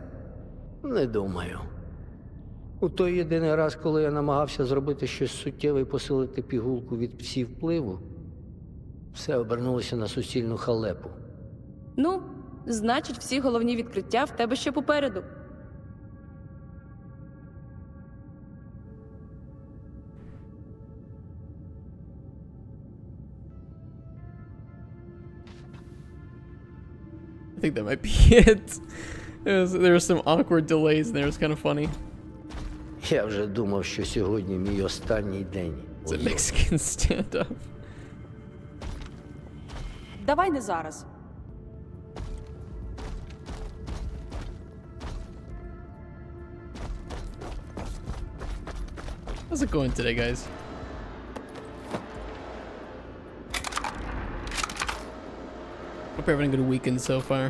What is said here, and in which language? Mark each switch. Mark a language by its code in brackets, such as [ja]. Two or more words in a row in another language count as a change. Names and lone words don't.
[uk] Не думаю. У той єдиний раз, коли я намагався зробити щось суттєве і посилити пігулку від псі-впливу, все обернулося на суцільну халепу. Ну, значить, всі головні відкриття в тебе ще попереду. [en] I think that might be it. There were some awkward delays and there. It was kind of funny. [uk] Я вже думав, що сьогодні мій останній день. [en] It's a Mexican standoff. [uk] Давай не зараз. [en] How's it going today, guys? Hope you're having a good weekend so far.